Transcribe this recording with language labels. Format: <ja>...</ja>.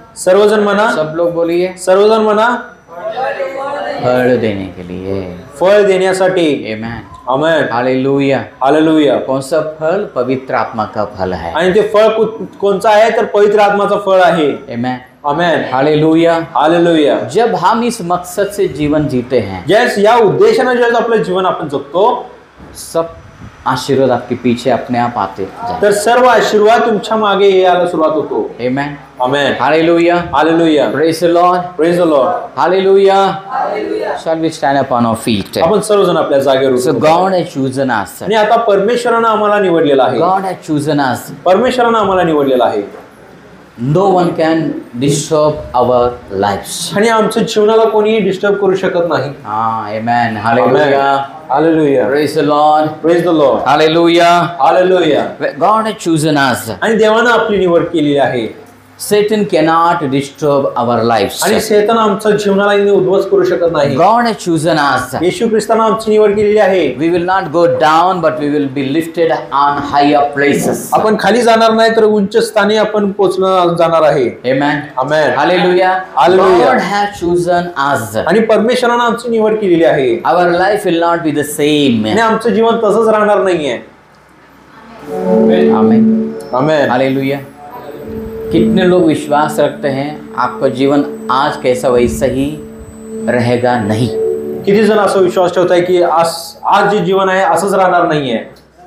<mr>सर्वजण म्हणा.</mr> <hi>सब लोग बोलिए.</hi> <mr>सर्वजण म्हणा.</mr> <hi>फळ देने के लिए.</hi> <mr>फळ देण्यासाठी. आमेन. आमेन. हालेलुया. हालेलुया.</mr> <hi>कौन सा फल? पवित्र आत्मा का फल है.</hi> <mr>आणि ते फळ कोणचं आहे? तर पवित्र आत्माचं फळ आहे. आमेन. आमेन. हालेलुया. हालेलुया.</mr> <hi>जब हम इस मकसद से जीवन जीते हैं,</hi> <mr>जस या उद्देशाने ज्यावेळेस आपलं जीवन आपण जगतो,</mr> <hi>सब आशीर्वाद आपके पीछे अपने आप आते जाएं.</hi> <mr>तर सर्व आशीर्वाद तुमच्या मागे यायला सुरुवात होतो. आमेन. आमेन. Hallelujah. Hallelujah.</mr> <en>Praise the Lord. Praise the Lord. Hallelujah. Shall we stand upon our feet?</en> <mr>आपण सर्वजण आपल्या जागेवर</mr> <en>So</en> <mr>उठू.</mr> <en>God has chosen us.</en> <mr>आणि आता परमेश्वरानं आम्हाला निवडलेलं आहे.</mr> <en>God has chosen us.</en> <mr>परमेश्वरानं आम्हाला निवडलेलं आहे.</mr> <en>No one can disturb our lives.</en> <mr>आणि आमच्या जीवनाला कोणीही डिस्टर्ब करू शकत नाही. Amen. Hallelujah. Hallelujah.</mr> <en>Praise the Lord. Praise the Lord. Hallelujah. Hallelujah. God has chosen us.</en> <mr>आणि देवानं आपली निवड केलेली आहे.</mr> <en>Satan cannot disturb our lives.</en> <mr>आणि शैतान आमच्या जीवनाला उद्ध्वस्त करू शकत नाही.</mr> <en>God has chosen us.</en> <mr>येशू ख्रिस्तानं आमची निवड केलेली आहे.</mr> <en>We will not go down, but we will be lifted on higher places.</en> <mr>आपण खाली जाणार नाही तर उंच स्थानी आपण पोहोचणार जाणार आहे. Amen. Amen. Hallelujah. Hallelujah.</mr> <en>God has chosen us.</en> <mr>आणि परमेश्वरानं आमची निवड केलेली आहे.</mr> <en>Our life will not be the same.</en> <mr>आणि आमचं जीवन तसंच राहणार नाहीये. Amen. आमेन. हालेलुया.</mr> <hi>कितने लोग विश्वास रखते हैं आपका जीवन आज कैसा वैसा ही रहेगा नहीं?</hi> <mr>किती जण असं विश्वास ठेवताय की आज जे जीवन आहे असंच राहणार नाहीये.</mr>